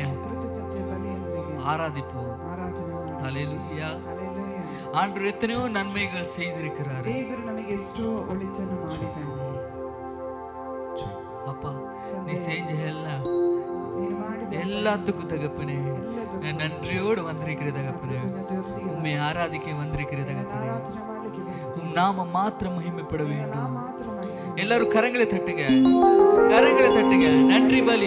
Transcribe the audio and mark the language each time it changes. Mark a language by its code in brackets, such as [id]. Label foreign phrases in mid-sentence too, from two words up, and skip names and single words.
[kn] ಕೃತಜ್ಞತೆ ಬಲಿಯೊಂದಿಗೆ [ta] ஆராதிப்போம். [kn] ಆರಾಧನೆ ಮಾಡಿ. [ta] ஹalleluya. [kn] ಹಲ್ಲೆಲೂಯಾ. [ta] ஆண்டவர் எத்தனையோ நன்மைகள் செய்திருக்கிறார். [kn] ದೇವರು ನಮಗೆ ಎಷ್ಟೋ ಒಳಿತನ್ನು ಮಾಡಿದ್ದಾನೆ. [ta] அப்பா நீ செஞ்ச எல்லாம் [kn] ನೀನು ಮಾಡಿದ [ta] எல்லாத்துக்கும் தகப்பனே நான் நன்றியோடு வந்திருக்கிற தகப்பனே [kn] ಜೊತೆಗೆ [ta] உம்மை ஆராதிக்க வந்திருக்கிற தகப்பனே [kn] ಆರಾಧನೆ ಮಾಡಲಿಕ್ಕೆ ಬಂದ. [ta] உம் நாமம் மாத்திரம் மகிமைப்பட [kn] ನಾ [ta] வேண்டும். [kn] ಮಾತ್ರ ಮಹಿಮೆ. [ta] எல்லாரும் கரங்களை தட்டுங்க, கரங்களை தட்டுங்க. நன்றி பலி